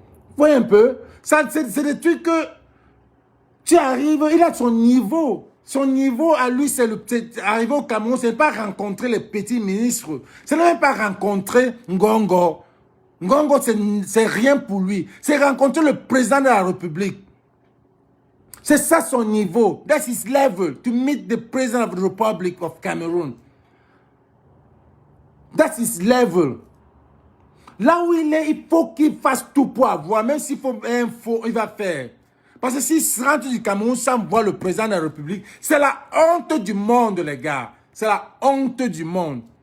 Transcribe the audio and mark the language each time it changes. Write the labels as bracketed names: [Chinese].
[French] Vous voyez un peu? C'est des trucs que tu arrives, il a son niveau. Son niveau à lui, c'est arriver au Cameroun, c'est pas rencontrer les petits ministres. C'est même pas rencontrer Ngongo. Ngongo, c'est rien pour lui. C'est rencontrer le président de la République. C'est ça son niveau. [English] That's his level. To meet the president of the Republic of Cameroon. That's his level. [French] Là où il est, il faut qu'il fasse tout pour avoir. Même s'il faut info, il va faire. Parce que s'il se rentre du Cameroun sans voir le président de la République, c'est la honte du monde, les gars. C'est la honte du monde.